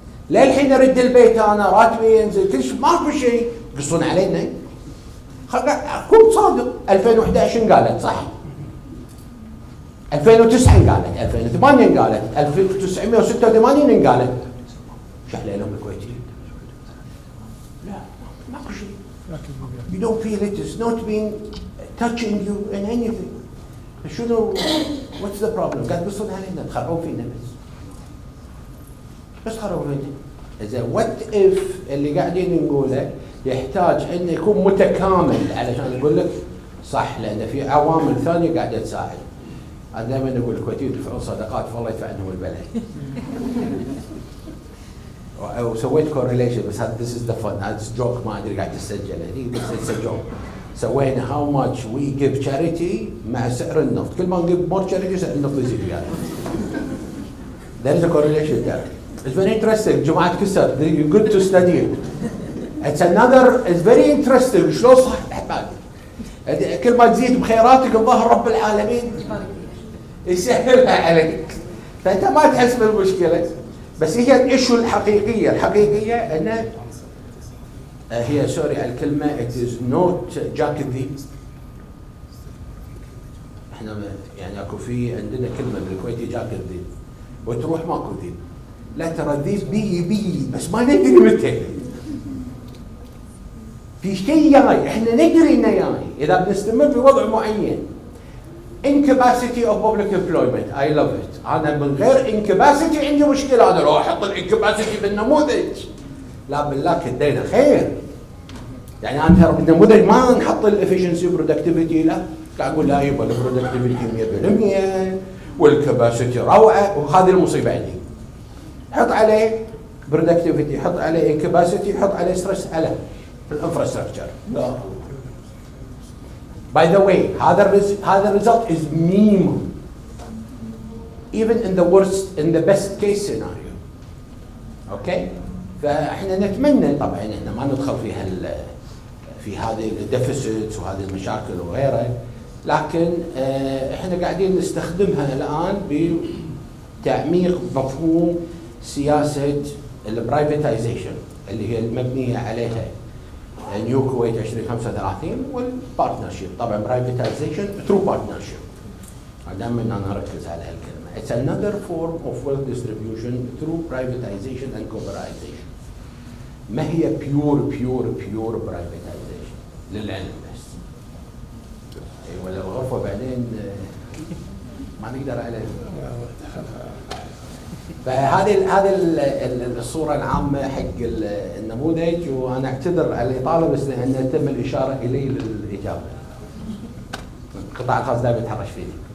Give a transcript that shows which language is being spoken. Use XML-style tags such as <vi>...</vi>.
<ar>للحين ارد البيت انا راتبي ينزل كل شيء ماكو شيء، يقصون علينا. اكون صادق، 2011 قالت صح، 2009 قالت، 2008 قالت، 1986 قالت. شحلة لهم الكويتيين؟ لا ماكو شيء.</ar> <en>You don't feel it, it's not being touching you in anything.</en> <ar>شنو</ar> <en>what's the problem؟</en> <ar>قاعد يقصون علينا، تخرعون فينا بس خرعون فينا. إذا</ar> <en>what if</en> <ar>اللي قاعدين نقوله يحتاج انه يكون متكامل علشان اقول لك صح، لان في عوامل ثانيه قاعده تساعد. انا دائما اقول الكويتيين يدفعون صدقات فالله يدفع عنهم البلاء. وسويت كورليشن بس هذا</ar> <en>this is the fun،</en> <ar>هذا جوك ما ادري قاعد تسجل هني بس</ar> <en>it's a joke.</en> <ar>سوينا</ar> <en>how much we give charity</en> <ar>مع سعر النفط، كل ما نجيب</ar> <en>more charity</en> <ar>سعر النفط يزيد يعني.</ar> <en>There is a correlation there. It's very interesting.</en> <ar>جماعة كسر</ar> <en>good to study it. It's another, it's very interesting.</en> <ar>شلون صح احبابي؟ كل ما تزيد بخيراتك الظاهر رب العالمين يسهلها عليك. فانت ما تحس بالمشكله، بس هي الايشو الحقيقيه انه هي سوري على الكلمه</ar> <en>it is not</en> <ar>جاك الذيب. احنا يعني اكو في عندنا كلمه بالكويتي جاك الذيب، وتروح ماكو ذيب. لا ترى الذيب بي بس ما ندري متى. في شيء جاي، احنا ندري انه جاي اذا بنستمر في وضع معين.</ar> <en>incapacity of public employment I love it.</en> <ar>انا من غير incapacity عندي مشكله، انا لو احط incapacity بالنموذج لا بالله كدينا خير. يعني انا ترى بالنموذج ما نحط الافشنسي برودكتيفيتي، لا قاعد اقول لا يبقى البرودكتيفيتي 100% والكباسيتي روعه، وهذه المصيبه عندي. حط عليه برودكتيفيتي، حط عليه incapacity، حط عليه ستريس على الانفراستراكشر.</ar> <en>لا by the way هذا result is minimum even in the worst in the best case scenario.</en> <ar>اوكي فاحنا نتمنى طبعا احنا ما ندخل في هذه الديفيسيتس وهذه المشاكل وغيرها، لكن احنا قاعدين نستخدمها الان بتعميق مفهوم سياسه البرايفتايزيشن اللي هي المبنيه عليها نيو كويت 2035 والبارتنرشيب. طبعا برايفتايزيشن ثرو بارتنرشيب، دائما انا اركز على هالكلمه.</ar> <en>It's another form of wealth distribution through privatization and corporatization.</en> <ar>ما هي</ar> <en>pure privatization</en> <ar>للعلم بس. ولا الغرفه بعدين ما نقدر عليها. فهذه الصوره العامه حق النموذج، وانا اعتذر على الاطاله بس لان تم الاشاره الي للاجابه. القطاع الخاص دائما يتحرش فيني.</ar>